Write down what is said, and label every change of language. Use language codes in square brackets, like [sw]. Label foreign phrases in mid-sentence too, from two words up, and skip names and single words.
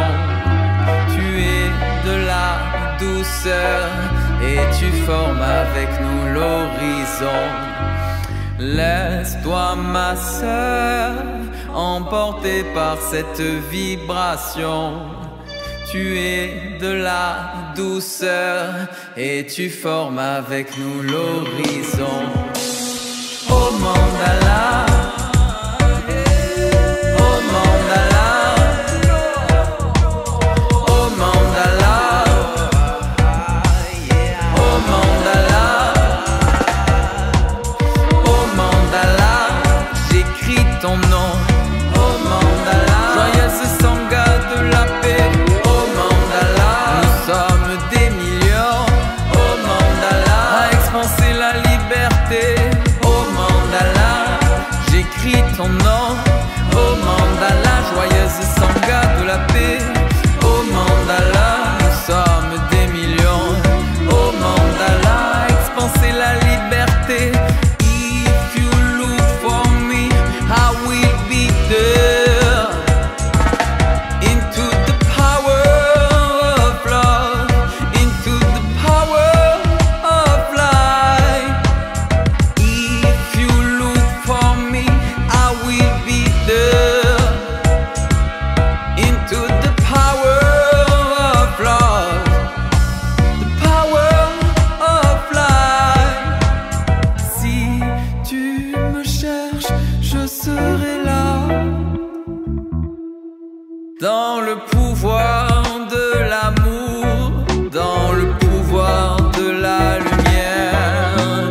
[fr] Tu es de la douceur et tu formes avec nous l'horizon. Laisse-toi, ma sœur, emporter par cette vibration. Tu es de la douceur et tu formes avec nous l'horizon. Oh mandala, oh mandala, oh mandala, oh mandala, oh mandala, j'écris ton nom. Oh mandala, joyeuse sangha de la paix. Oh mandala, nous sommes des millions. Oh mandala, à expanser la liberté. J'écris ton nom, oh mandala, joyeuse sangha de la paix. Oh mandala, nous sommes des millions. Oh mandala, expanser la liberté. [en] If you look for me, I will be there. Into the power of love, into the power of life. If you look for me, I will be there. Into the power of love, the power of life. [fr] Si tu me cherches, je serai là. Dans le pouvoir de l'amour, dans le pouvoir de la lumière.